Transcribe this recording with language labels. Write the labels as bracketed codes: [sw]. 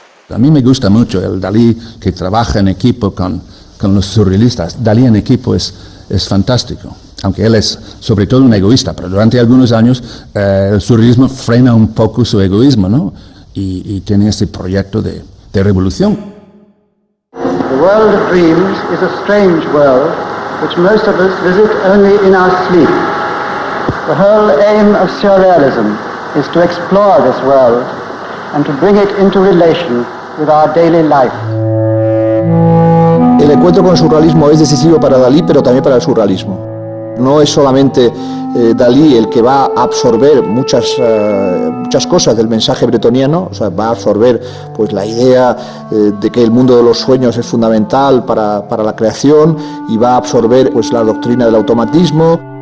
[es] A mí me gusta mucho el Dalí que trabaja en equipo con los surrealistas. Dalí en equipo es fantástico, aunque él es sobre todo un egoísta, pero durante algunos años el surrealismo frena un poco su egoísmo, ¿no? Y tiene este proyecto de revolución. [en] The world of dreams is a strange world which most of us visit only in our sleep. The whole aim of surrealism is to explore this world and to bring it into relation with our daily life. [es] El encuentro con el surrealismo es decisivo para Dalí, pero también para el surrealismo. No es solamente Dalí el que va a absorber muchas cosas del mensaje bretoniano, o sea, va a absorber pues la idea de que el mundo de los sueños es fundamental para la creación, y va a absorber pues la doctrina del automatismo.